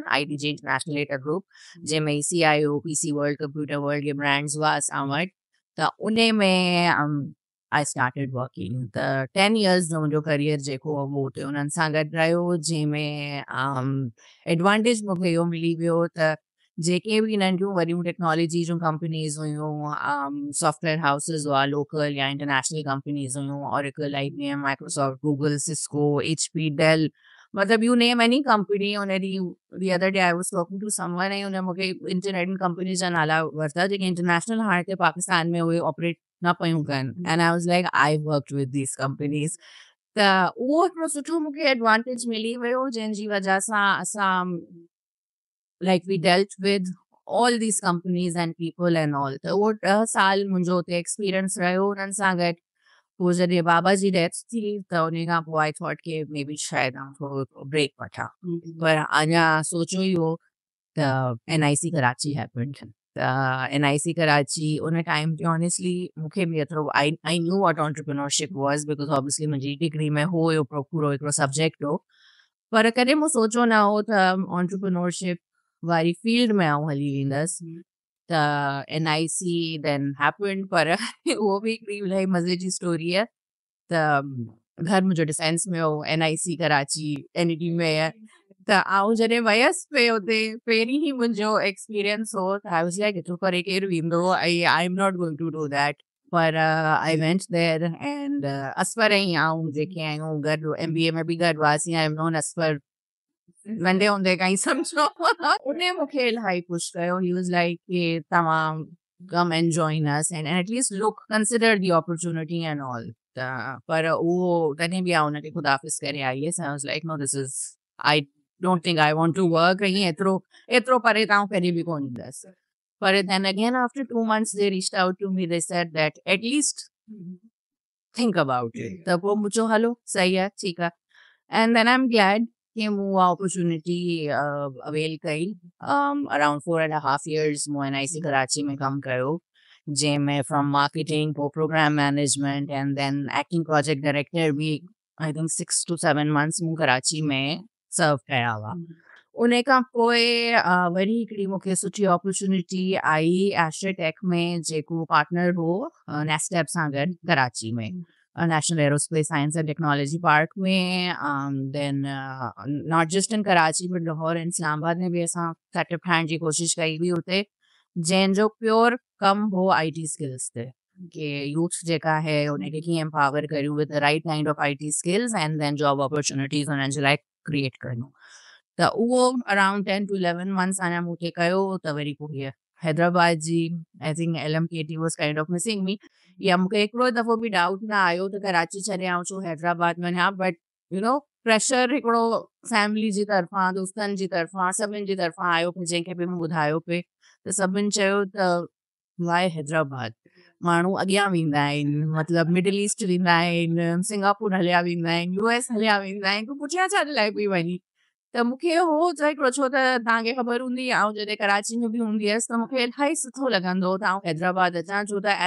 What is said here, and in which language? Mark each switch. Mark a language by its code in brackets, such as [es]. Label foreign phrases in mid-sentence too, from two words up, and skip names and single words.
[sd] IDG इंटरनेशनल डेटा ग्रुप जंहिंमें CIO PC वर्ल्ड कंप्यूटर वर्ल्ड के ब्रांड्स हुआ असां वटि त उन में [en] I started working [sd] त 10 years जो मुंहिंजो करियर जेको हो उहो हुते उन्हनि सां गॾु रहियो जंहिंमें एडवांटेज मूंखे इहो मिली वियो त जेके बि नंढियूं वॾियूं टेक्नोलॉजी जूं कंपनीज़ हुयूं [en] software houses [sd] हुआ लोकल या इंटरनेशनल कंपनीज़ हुयूं ऑरेकल IBM माइक्रोसॉफ्ट गूगल सिस्को HP डेल मतलब [en] you name any company [sd] उन [en] the other day I was talking to someone [sd] ऐं उन मूंखे [en] internet company [sd] जा नाला वरिता जेके इंटरनेशनल हाणे ते पाकिस्तान में उहे ऑपरेट न पियूं कनि [en] and I was like I worked with these companies [sd] त उहो हिकिड़ो सुठो मूंखे एडवांटेज मिली वियो जंहिंजी वजह सां असां [en] like we dealt with all these companies and people and all. [sd] त उहो 10 साल मुंहिंजो हुते एक्सपीरियंस रहियो उन्हनि सां गॾु. पोइ जॾहिं बाबा जी डेथ थी त उन खां पोइ [en] I thought [sd] के [en] may be [sd] शायदि आउं थोरो ब्रेक वठां पर अञा सोचियो ई हो त NIC कराची हैपेंड NIC कराची उन टाइम ते ऑनेस्टली मूंखे बि एतिरो [en] I knew what entrepreneurship was because obviously [sd] मुंहिंजी डिग्री में हो हिकिड़ो पूरो हिकिड़ो सब्जेक्ट हो पर कॾहिं मूं सोचियो न हो त ऑन्टरप्रिनोरशिप वारी फील्ड में आउं हली वेंदसि त NIC [en] then happened [sd] पर उहो बि हिकिड़ी इलाही मज़े जी स्टोरी आहे त घर मुंहिंजो डिफेंस में हो NIC कराची NED में त आउं जॾहिं वयसि पे हुते पहिरीं ई मुंहिंजो एक्सपीरियंस हो त [en] I was like [sd] एतिरो परे केरु वेंदो [en] I am not going to do that [sd] पर [en] I went there and [sd] असफर ऐं आउं जेके आहियूं गॾु MBA में बि गॾु हुआसीं [en] I am known [sd] असफर नंढे हूंदे खां ई सम्झो उन मूंखे इलाही पुश कयो [en] he was like [sd] कि तव्हां [en] come and join us and atleast look consider the opportunity and all [sd] पर उहो तॾहिं बि आउं हुनखे ख़ुदाफ़िज़ करे आई हुयसि [en] I was like no this is I don't think I want to work [sd] ईअं एतिरो परे त आउं कॾहिं बि कोन ईंदसि पर [en] then again after 2 months they reached out to me they said that at least think about it [sd] त पोइ मुंहिंजो हलो सही आहे ठीकु आहे [en] and then I am glad [sd] कि मूं उहा अपॉर्चुनिटी अवेल कई अराउंड 4.5 years मूं NIC कराची में कमु कयो जंहिंमें [en] from marketing [sd] पोइ [en] program management and then acting project director [sd] बि [en] I think 6 to 7 months [sd] मूं कराची में सर्व कया हुआ उन खां पोइ वरी हिकिड़ी मूंखे सुठी अपॉर्चुनिटी आई एस्ट्रेटेक में जेको पार्टनर हो नेस्टेप सां गॾु कराची में नेशनल एरोस्पेस साइंस एंड टेक्नोलॉजी पार्क में [en] then not just in [sd] कराची बट लाहौर एंड इस्लामाबाद में बि असां सेटअप ठाहिण जी कोशिशि कई हुई हुते जंहिंजो प्योर कमु हो [en] IT skills [sd] ते कि यूथ जेका आहे उनखे कीअं एम्पावर करियूं [en] with the right kind of IT skills and then job opportunities [sd] उन्हनि जे लाइ क्रिएट करियूं त उहो अराउंड [en] 10 to 11 months [sd] अञा मूंखे कयो त वरी पोइ हीअ हैदराबाद जी [en] I think LMKT was kind of missing me [sd] या मूंखे हिकिड़ो दफ़ो बि डाउट न आयो त कराची छॾे आऊं छो हैदराबाद वञा [en] but you know pressure [sd] हिकिड़ो फैमिली जी तरफ़ां दोस्तनि जी तरफ़ां सभिनि जी तरफ़ां आयो पिए जंहिंखे बि मूं ॿुधायो पिए त सभिनि चयो त वाए हैदराबाद माण्हू अॻियां वेंदा आहिनि मतिलबु मिडल ईस्ट वेंदा आहिनि सिंगापुर हलिया वेंदा आहिनि US हलिया वेंदा आहिनि तूं पुठियां छा लाइ पई वञी त मूंखे हो त हिकिड़ो छो त तव्हांखे ख़बर हूंदी ऐं जॾहिं कराची में बि हूंदी हुयसि त मूंखे इलाही सुठो लॻंदो त आउं हैदराबाद अचां छो त एज़